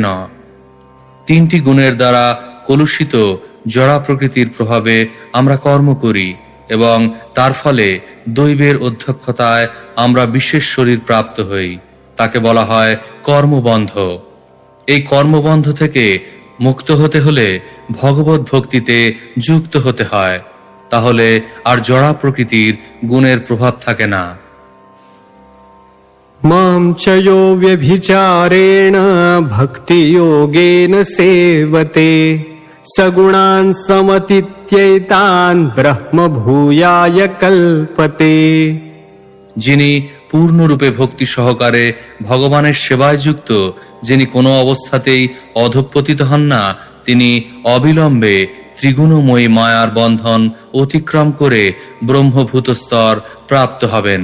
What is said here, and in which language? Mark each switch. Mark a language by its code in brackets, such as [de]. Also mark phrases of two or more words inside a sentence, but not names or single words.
[bn] 3টি গুণের দ্বারা কলুষিত জড়া প্রকৃতির প্রভাবে আমরা কর্ম করি এবং তার ফলে দৈবের অধ্যক্ষতায় আমরা বিশেষ শরীর প্রাপ্ত হই। তাকে বলা হয় কর্মবন্ধ। এই কর্মবন্ধ থেকে মুক্ত হতে হলে ভগবত ভক্তিতে যুক্ত হতে হয়, তাহলে আর জড়া প্রকৃতির গুণের প্রভাব থাকে না। [sa] मां च यो व्यभिचारेण भक्तियोगेन सेवते सगुणान् समतीत्यैतान् ब्रह्म भूयाय कल्पते। [bn] যিনি পূর্ণরূপে ভক্তি সহকারে ভগবানের সেবায় যুক্ত, যিনি কোনো অবস্থাতেই অধঃপতিত হন না, তিনি অবিলম্বে ত্রিগুণময়ী মায়ার বন্ধন অতিক্রম করে ব্রহ্মভূত স্তর প্রাপ্ত হবেন।